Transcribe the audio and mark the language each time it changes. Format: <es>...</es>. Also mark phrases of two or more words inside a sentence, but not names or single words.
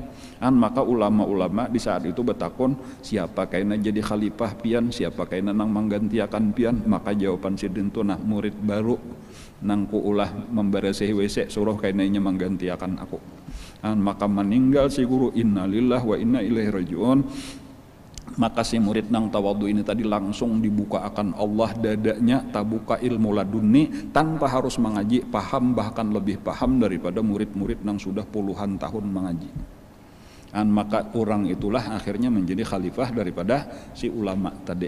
<bjn>Maka ulama-ulama di saat itu bertakun, siapa kaina jadi khalifah pian, siapa kaina nang menggantiakan pian. Maka jawaban sidin itu, nah murid baru nang ku ulah membersih WC, suruh kainanya menggantiakan aku. Maka meninggal si guru,</bjn> <ar>innalillahi wa inna ilaihi rajiun.</ar> <bjn>Maka si murid nang tawadhu ini tadi langsung dibuka akan Allah dadanya, tabuka ilmu laduni, tanpa harus mengaji, paham, bahkan lebih paham daripada murid-murid nang sudah puluhan tahun mengaji. Maka orang itulah akhirnya menjadi khalifah daripada si ulama tadi.</bjn>